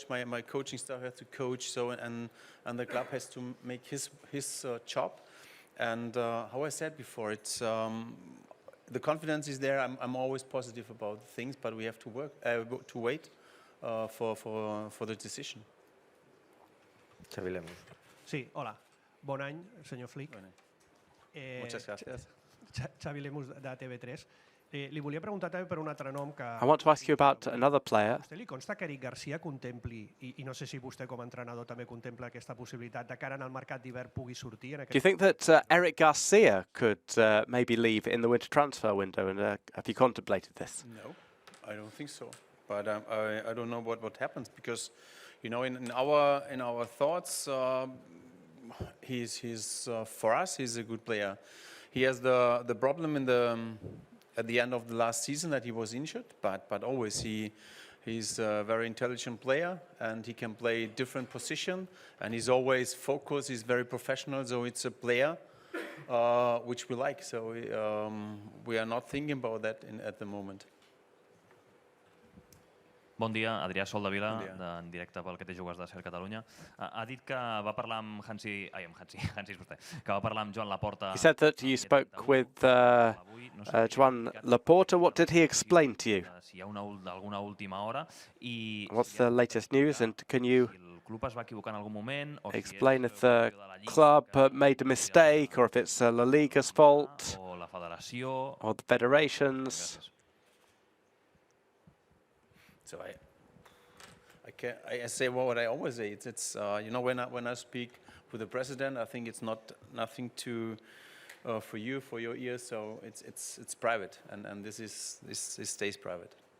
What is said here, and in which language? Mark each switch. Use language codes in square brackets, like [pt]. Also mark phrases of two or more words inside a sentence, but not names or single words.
[en] My coaching staff have to coach. So and the club has to make his job. And how I said before, it's the confidence is there. I'm always positive about things, but we have to work to wait for the decision. Xavi Lemus. [ca] Sí, hola. Bon any, senyor Flick. Bon any. [es] Muchas gracias. [ca] Xavi Lemus, de TV3. Li volia preguntar també per un altre nom que... [en] I want to ask you about another player. [ca] A vostè li consta que Eric Garcia contempli, i no sé si vostè com a entrenador també contempla aquesta possibilitat de cara al mercat d'hivern pugui sortir en aquest... [en] Do you think that Eric Garcia could maybe leave in the winter transfer window, and have you contemplated this? No, I don't think so. But I don't know what happens, because, you know, in our thoughts, he's for us he's a good player. He has the problem at the end of the last season that he was injured, but always he's a very intelligent player, and he can play different position, and he's always focused. He's very professional, so it's a player which we like. So we are not thinking about that at the moment. [ca] Bon dia, Adrià Sol de Vila, en directe pel que té jugues de Ser Catalunya. Ha dit que va parlar amb Hansi és vostè, que va parlar amb Joan Laporta. [en] He said that you spoke with Joan Laporta. What did he explain to you? [ca] Si hi ha alguna última hora. [en] What's the latest news, and can you [ca] El club es va equivocar en algun moment, o [en] explain if the club made a mistake, or if it's La Liga's fault, [ca] o la federació, [en] or the federation's? So I say what I always say. It's you know, when I speak with the president, I think it's nothing for you, for your ears. So it's private, and this stays private.